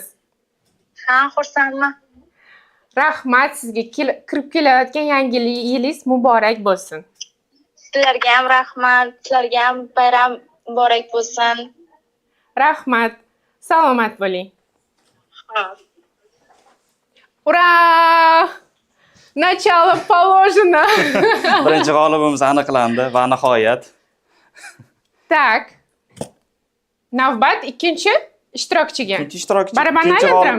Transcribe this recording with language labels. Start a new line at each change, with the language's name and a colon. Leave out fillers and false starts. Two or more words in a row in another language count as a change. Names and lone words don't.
Uzbek: Ha, xursandman. Rahmat sizga. Kirib kelayotgan yangi yilingiz muborak bo'lsin. Sizlarga ham rahmat. Sizlarga ham bayram muborak bo'lsin. Rahmat. Salomat bo'ling. Ha.
Russian: Ура! Начало положено.
Uzbek: Birinchi g'olibimiz aniqlandi va nihoyat.
Russian: Так.
Uzbek: Navbat ikkinchi ishtirokchiga. Ikkinchi ishtirokchi. Barabanni ikkinchi aylantiramiz.